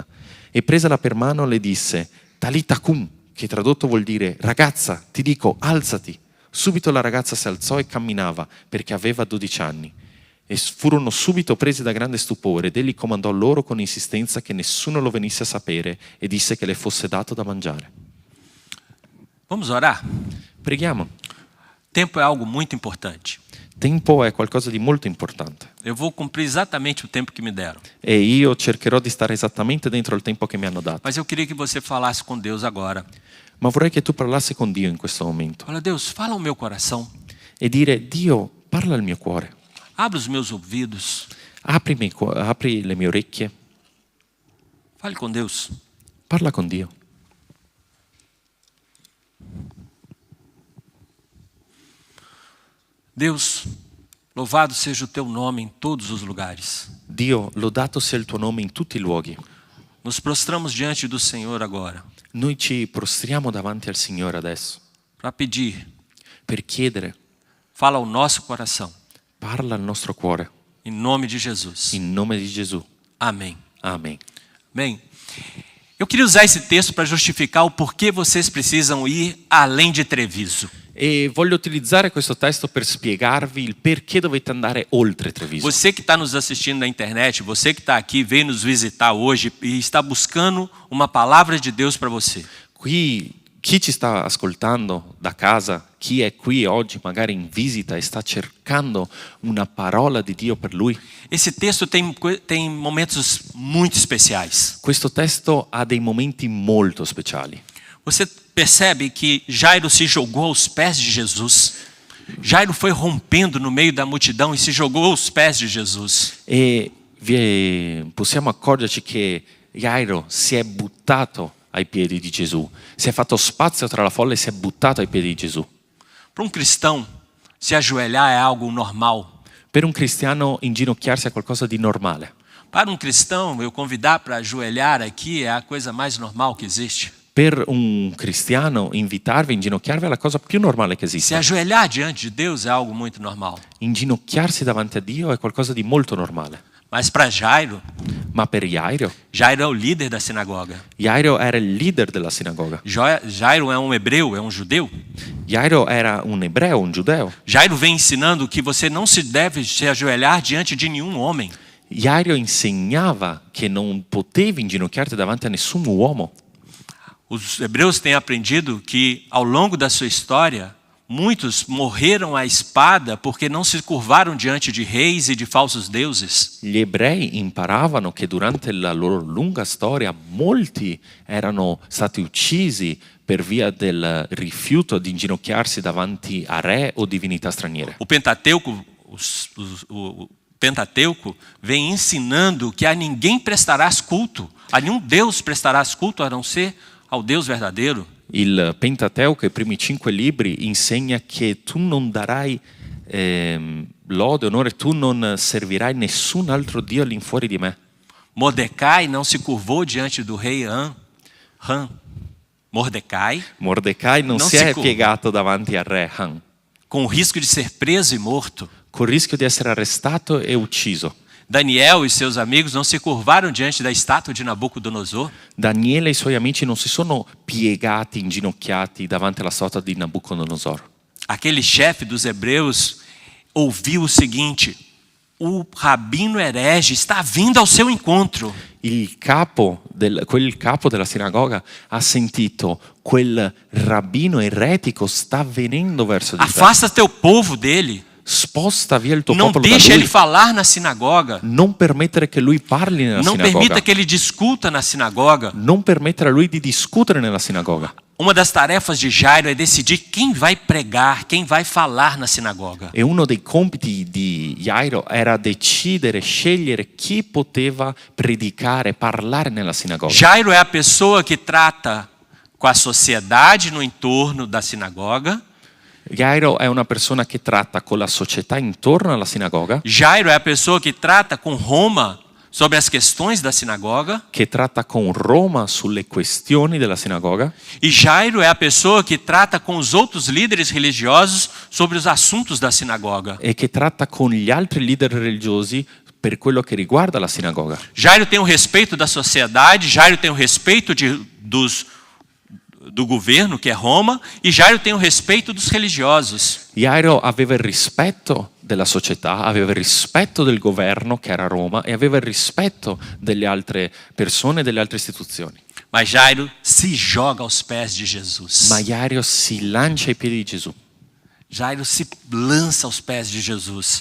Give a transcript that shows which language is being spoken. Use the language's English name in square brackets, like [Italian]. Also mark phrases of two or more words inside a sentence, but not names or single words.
[Italian] E presala per mano le disse: [Aramaic] Talita cum, [Italian] che tradotto vuol dire: ragazza, ti dico, alzati. Subito la ragazza si alzò e camminava, perché aveva 12 anni. E furono subito presi da grande stupore, ed egli comandò loro con insistenza che nessuno lo venisse a sapere, e disse che le fosse dato da mangiare. [Portuguese] Vamos orar? [Italian] Preghiamo. [Portuguese] Tempo é algo muito importante. [Italian] Tempo è qualcosa di molto importante [Portuguese] Eu vou cumprir exatamente o tempo que me deram. [Italian] e io cercherò di stare esattamente dentro il tempo che mi hanno dato. [Portuguese] Mas eu queria que você falasse com Deus agora. [Italian] Ma vorrei che tu parlassi con Dio in questo momento [Portuguese] Fala, Deus, fala ao meu coração. [Italian] e dire: Dio, parla al mio cuore, [Portuguese] Abre os meus ouvidos. [Italian] apri le mie orecchie, [Portuguese] Fale com Deus. [Italian] parla con Dio. [Portuguese] Deus, louvado seja o teu nome em todos os lugares. [Italian] Dio, lodato sia il tuo nome in tutti i luoghi. [Portuguese] Nos prostramos diante do Senhor agora [Italian] Noi ci prostriamo davanti al Signore adesso [Portuguese] para pedir. [Italian] per chiedere, [Portuguese] Fala ao nosso coração. [Italian] parla al nostro cuore, [Portuguese] Em nome de Jesus. [Italian] in nome di Gesù. [Portuguese] Amém. [Italian] Amen. [Portuguese] Bem, eu queria usar esse texto para justificar o porquê vocês precisam ir além de Treviso. [Italian] E voglio utilizzare questo testo per spiegarvi il perché dovete andare oltre Treviso. [Portuguese] Você que está nos assistindo na internet, você que está aqui, veio nos visitar hoje e está buscando uma palavra de Deus para você. [Italian] Qui chi ci sta ascoltando da casa, chi è qui oggi magari in visita e sta cercando una parola di Dio per lui, [Portuguese] Esse texto tem momentos muito especiais. [Italian] questo testo ha dei momenti molto speciali. [Portuguese] Você percebe que Jairo se jogou aos pés de Jesus. Jairo foi rompendo no meio da multidão e se jogou aos pés de Jesus. [Italian] E possiamo accorgerci che Jairo si è buttato ai piedi di Gesù, si è fatto spazio tra la folla e si è buttato ai piedi di Gesù. [Portuguese] Para um cristão, se ajoelhar é algo normal. [Italian] Per un cristiano inginocchiarsi è qualcosa di normale. [Portuguese] Para um cristão, eu convidar para ajoelhar aqui é a coisa mais normal que existe. [Italian] Per un cristiano invitarvi a inginocchiarvi è la cosa più normale che [Portuguese] Se [Italian] esiste. [Portuguese] ajoelhar diante de Deus é algo muito normal. [Italian] Inginocchiarsi davanti a Dio è qualcosa di molto normale. [Portuguese] Mas para Jairo, [Italian] Ma per Jairo [Portuguese] Jairo é o líder da sinagoga. [Italian] Jairo era il leader della sinagoga. [Portuguese] Jairo é um hebreu, é um judeu. [Italian] Jairo era un ebreo, un giudeo. [Portuguese] Jairo vem ensinando que você não se deve se ajoelhar diante de nenhum homem. [Italian] Jairo insegnava che non potevi inginocchiarti davanti a nessun uomo. [Portuguese] Os hebreus têm aprendido que ao longo da sua história, muitos morreram à espada porque não se curvaram diante de reis e de falsos deuses. [Italian] Gli ebrei imparavano che durante la loro lunga storia molti erano stati uccisi per via del rifiuto di inginocchiarsi davanti a re o divinità straniere. [Portuguese] O Pentateuco, o Pentateuco vem ensinando que a ninguém prestarás culto, a nenhum Deus prestarás culto a não ser ao Deus verdadeiro. [Italian] Il Pentateuco, i primi 5 libri, insegna che tu non darai lode, onore, tu non servirai nessun altro Dio all'infuori di me. [Portuguese] Mordecai não se curvou diante do rei Mordecai, [Italian] Mordecai non Non si si è curva. piegato davanti al re Han, [Portuguese] com o risco de ser preso e morto. [Italian] col rischio di essere arrestato e ucciso. [Portuguese] Daniel e seus amigos não se curvaram diante da estátua de Nabucodonosor. [Italian] Daniele e i suoi amici non si sono piegati, inginocchiati davanti alla statua di Nabucodonosor. [Portuguese] Aquele chefe dos hebreus ouviu o seguinte: o rabino herege está vindo ao seu encontro. [Italian] Quel capo della sinagoga ha sentito: quel rabbino eretico sta venendo verso di te. [Portuguese] Afasta teu povo dele. [Italian] Sposta via il tuo [Portuguese] Não [Italian] popolo da [Portuguese] deixa [Italian] lui. [Portuguese] ele falar na sinagoga. [Italian] Non permettere che lui parli nella [Portuguese] Não [Italian] sinagoga. [Portuguese] permita que ele discuta na sinagoga. [Italian] Non permettere a lui di discutere nella sinagoga. [Portuguese] Uma das tarefas de Jairo é decidir quem vai pregar, quem vai falar na sinagoga. [Italian] E uno dei compiti di Jairo era decidere, scegliere chi poteva predicare, parlare nella sinagoga. [Portuguese] Jairo é a pessoa que trata com a sociedade no entorno da sinagoga. [Italian] Jairo è una persona che tratta con la società intorno alla sinagoga, [Portuguese] Jairo é a pessoa que trata com Roma sobre as questões da sinagoga. [Italian] che tratta con Roma sulle questioni della sinagoga, [Portuguese] E Jairo é a pessoa que trata com os outros líderes religiosos sobre os assuntos da sinagoga. [Italian] e che tratta con gli altri leader religiosi per quello che riguarda la sinagoga. [Portuguese] Jairo tem o respeito da sociedade, Jairo tem o respeito do governo, que é Roma, e Jairo tem o respeito dos religiosos. [Italian] Jairo aveva il rispetto della società, aveva il rispetto del governo, che era Roma, e aveva il rispetto delle altre persone e delle altre istituzioni. [Portuguese] Mas Jairo se joga aos pés de Jesus. [Italian] Ma Jairo si lancia ai piedi di Gesù. [Portuguese] Jairo se lança aos pés de Jesus.